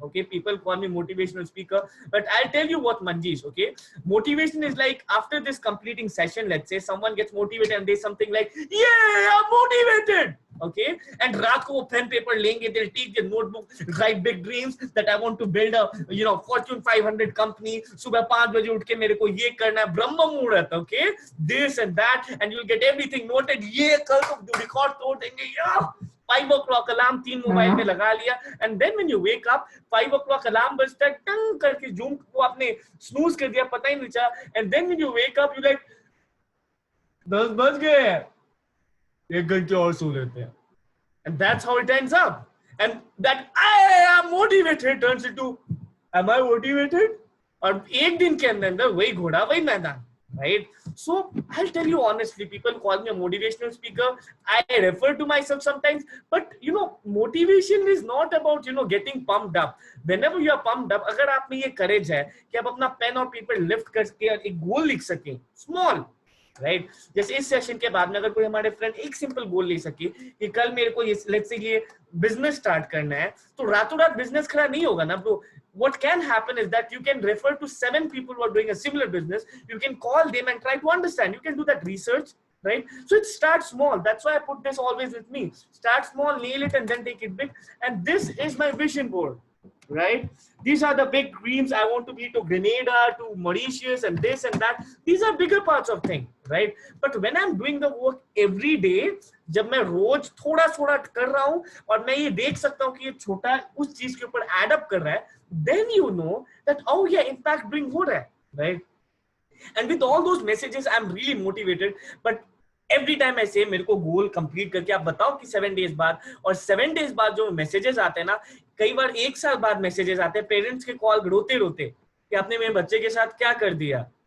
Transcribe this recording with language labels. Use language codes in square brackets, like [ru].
[en] Okay, people call me motivational speaker, but I'll tell you what, Manjeesh. Okay, motivation is like after this completing session, let's say someone gets motivated and there's something like, yeah, I'm motivated. Okay, and [hi] रात को वो [en] pen paper [hi] लेंगे, [en] they'll take their notebook, write big dreams that I want to build a, you know, Fortune 500 company. [hi] सुबह 5 बजे उठ के मेरे को ये करना है, ब्रह्म मुहूर्त. [en] Okay, this and that, and you'll get everything noted. [hi] ये कल तो record तोड़ देंगे, [en] yeah. 5 o'clock alarm [hi] 3 मोबाइल में लगा लिया, [en] and then when you wake up 5 o'clock alarm [hi] बजता है, टंग करके जूम को आपने [en] snooze कर दिया, [hi] पता ही नहीं चला, [en] and then when you wake up you like [hi] 10 बज गए, 1 घंटे और सो लेते हैं, [en] and that's how it ends up. And that I am motivated turns into, am I motivated? [hi] और एक दिन के अंदर वही घोड़ा वही मैदान, [en] right? So I'll tell you honestly, people call me a motivational speaker. I refer to myself sometimes, but you know, motivation is not about, you know, getting pumped up. Whenever you are pumped up, [hi] अगर आप में ये courage है कि आप अपना pen और paper lift करके एक गोल लिख सकें, [en] small, [hi] राइट? जैसे इस सेशन के बाद में अगर कोई हमारे फ्रेंड एक सिंपल गोल ले सके कि कल मेरे को लेट्स से ये बिजनेस स्टार्ट करना है, तो रातों रात बिजनेस खड़ा नहीं होगा ना bro. [en] What can happen is that you can refer to 7 people who are doing a similar business. You can call them and try to understand. You can do that research, right? So it starts small. That's why I put this always with me. Start small, nail it, and then take it big. And this is my vision board, right? These are the big dreams. I want to be to Grenada, to Mauritius, and this and that. These are bigger parts of things, right? But when I'm doing the work every day, [hi] जब मैं रोज थोड़ा थोड़ा कर रहा हूँ और मैं ये देख सकता हूँ कि ये छोटा उस चीज के ऊपर एड अप कर रहा है, [en] then you know that, oh yeah, impact doing [hi] हो रहा है, [en] right? And with all those messages, I'm really motivated. But every time I say [hi] मेरे को गोल कंप्लीट करके आप बताओ कि 7 days बाद, और 7 days बाद जो मैसेजेस आते हैं ना, कई बार 1 साल बाद मैसेजेस आते हैं, पेरेंट्स के कॉल रोते रोते कि आपने मेरे बच्चे के साथ क्या कर दिया.